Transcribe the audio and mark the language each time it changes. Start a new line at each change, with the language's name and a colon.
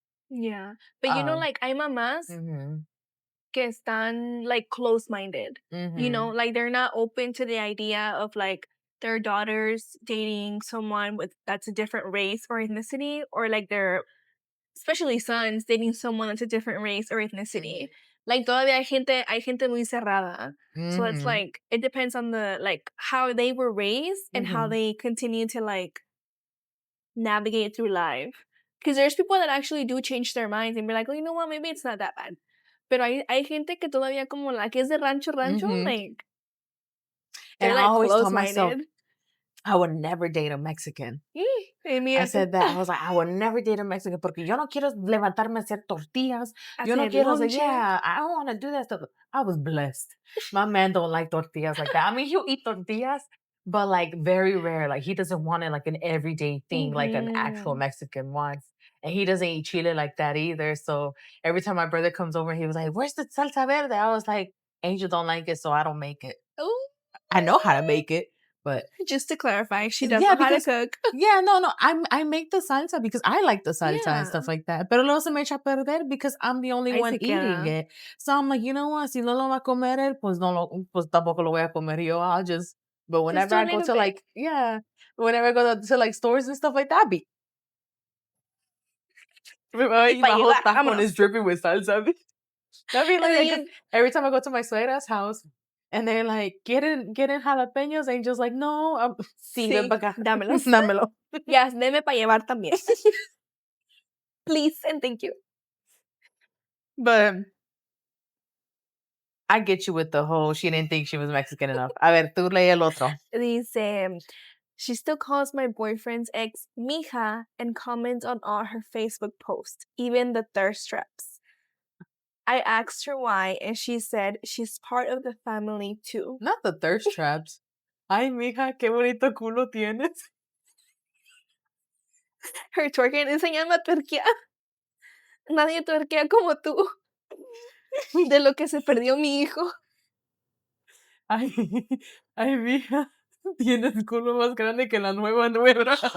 English: Yeah, but you know, like
Spanish: hay mamás que están
English: like close-minded. You know, like they're not open to the idea of like their daughters dating someone that's a different race or ethnicity, or like their especially sons dating someone that's a different race or ethnicity.
Spanish: Like todavía hay gente muy cerrada.
English: So it's like it depends on the like how they were raised and how they continue to like navigate through life. Because there's people that actually do change their minds and be like, oh, you know what, maybe it's not that bad.
Spanish: Pero hay gente que todavía como la que es de rancho, like
English: and I always told myself I would never date a Mexican. I said that. I was like, I would never date a Mexican
Spanish: porque yo no quiero levantarme a hacer tortillas. Yo no quiero hacer,
English: I don't want to do that stuff. I was blessed. My man don't like tortillas like that. I mean, he'll eat tortillas, but like very rare. Like he doesn't want it like an everyday thing, like an actual Mexican wants. And he doesn't eat chile like that either. So every time my brother comes over, he was like, where's the salsa verde? I was like, Angel don't like it, so I don't make it. Oh, I know how to make it. But just to clarify, she doesn't know how to cook. Yeah, no. I make the salsa because I like the salsa and stuff like that.
Spanish: Pero luego se me echa a perder
English: because I'm the only one eating it. So I'm like, you know what?
Spanish: Si no lo va a comer él, pues tampoco lo voy a comer yo.
English: I'll just. But whenever I go to like, whenever I go to like stores and stuff like that, my whole taco is dripping with salsa. I mean, like every time I go to my suegra's house. And they're like,
Spanish: ¿quieren jalapeños?
English: And just like, no.
Spanish: Sí, ven para acá. Dámelos. Dámelo. Yes, deme para llevar también.
English: Please and thank you. But I get you with the whole, she didn't think she was Mexican enough.
Spanish: A ver, tú lee el otro. Dice,
English: She still calls my boyfriend's ex mija and comments on all her Facebook posts, even the thirst traps. I asked her why, and she said she's part of the family too. Not the thirst traps.
Spanish: Ay, mija, qué bonito culo tienes.
English: Her twerking,
Spanish: enséñame a tuerquear. Nadie tuerquea como tú. De lo que se perdió mi hijo. Ay, ay, mija, tienes el culo más grande que la nueva nuera.